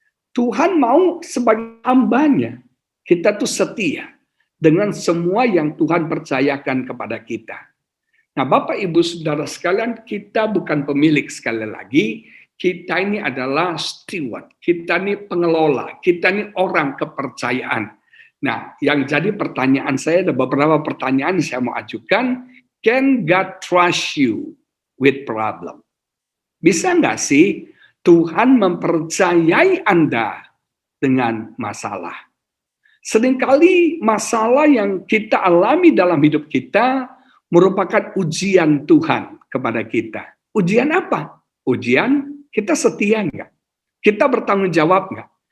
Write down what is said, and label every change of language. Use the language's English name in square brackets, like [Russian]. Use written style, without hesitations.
[Indonesian] Tuhan mau sebagai hambanya, kita tuh setia dengan semua yang Tuhan percayakan kepada kita. Nah, Bapak Ibu Saudara sekalian, kita bukan pemilik sekali lagi, kita ini adalah steward, kita ini pengelola, kita ini orang kepercayaan. Nah, yang jadi pertanyaan saya, ada beberapa pertanyaan yang saya mau ajukan. [English] Can God trust you with problem? [Indonesian] Bisa nggak sih Tuhan mempercayai Anda dengan masalah? Seringkali masalah yang kita alami dalam hidup kita merupakan ujian Tuhan kepada kita. Ujian apa? Ujian kita setia nggak? Kita bertanggung jawab nggak?